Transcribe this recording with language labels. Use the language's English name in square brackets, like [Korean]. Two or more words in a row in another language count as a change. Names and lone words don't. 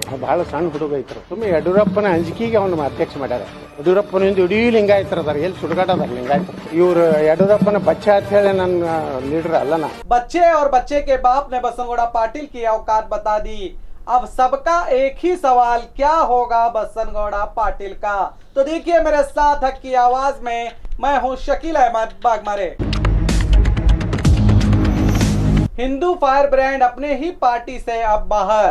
[Kannada] ಬಹಳ ಸಣ್ಣ ಹುಡುಗ ಐತ್ರ ಸುಮ್ಮನೆ ಯಡಿಯೂರಪ್ಪನ ಅಂಜಿಕೆಗೆ ಅವನ ಅಧ್ಯಕ್ಷ ಮಾಡ್ಯಾರ. ಯಡಿಯೂರಪ್ಪನಿಂದ ಇಡೀ ಲಿಂಗಾಯತರದಾರ ಎಲ್ಲಿ ಸುಡುಗಾಟದಾರ ಲಿಂಗಾಯತ ಇವ್ರು ಯಡಿಯೂರಪ್ಪನ ಬಚ್ಚೆ ಅಂತ ಹೇಳಿ ನನ್ನ ಲೀಡರ್ ಅಲ್ಲ ನಾ. [Hindi] बच्चे और बच्चे के बाप ने बसनगौड़ा पाटिल की औकात बता दी। अब सबका एक ही सवाल, क्या होगा बसनगौड़ा पाटिल का? तो देखिए मेरे साथ हक की आवाज में मैं हूं शकील अहमद बागमारे। हिंदू [English] fire brand [Hindi] अपने ही पार्टी से अब बाहर।